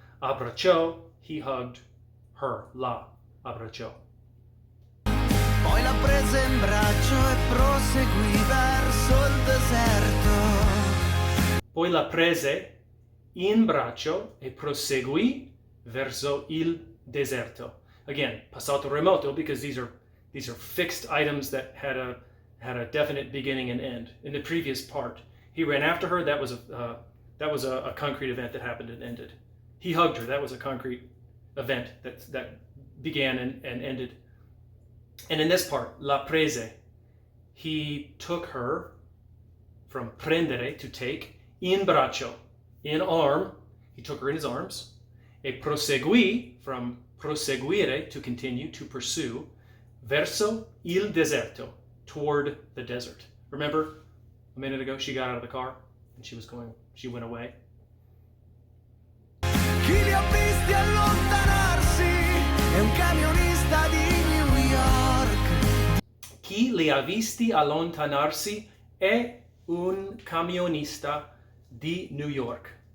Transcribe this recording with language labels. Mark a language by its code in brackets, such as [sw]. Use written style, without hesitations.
[en] abbracciò, he hugged her, [it] la abbracciò. Poi la prese in braccio e proseguì verso il deserto. Poi la prese in braccio e proseguì verso il deserto. [en] Again, passato remoto, because these are fixed items that had a definite beginning and end. In the previous part, he ran after her. That was a concrete event that happened and ended. He hugged her. That was a concrete event that began and ended. And in this part, [it] la prese, [en] he took her from prendere, to take, [it] in braccio, [en] in arm, he took her in his arms, [it] e proseguì, [en] from proseguire, to continue, to pursue, [it] verso il deserto, [en] toward the desert. Remember a minute ago she got out of the car and she went away. [it] Chi li ha visti allontanarsi è un camionista di New York. Chi li ha visti allontanarsi è un camionista di New York.